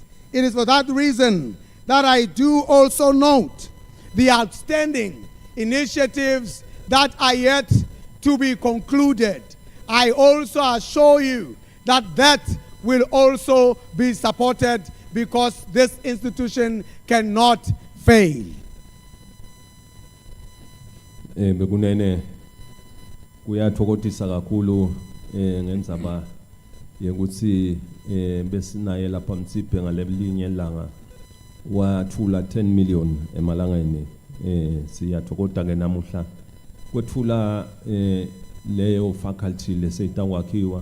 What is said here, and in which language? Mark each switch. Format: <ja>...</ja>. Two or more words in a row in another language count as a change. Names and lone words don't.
<en>It is for that reason that I do also note the outstanding initiatives that are yet to be concluded. I also assure you that that will also be supported because this institution cannot fail.</en> <ss>Bekunene kuyathokozisa kakhulu ngendzaba yekuthi besinaye lapha Mtsiphe ngalelinye ilanga wathula 10 million emalangeni siyathokoza ke namuhla kwethula leyo faculty leseyitawakhiwa</ss>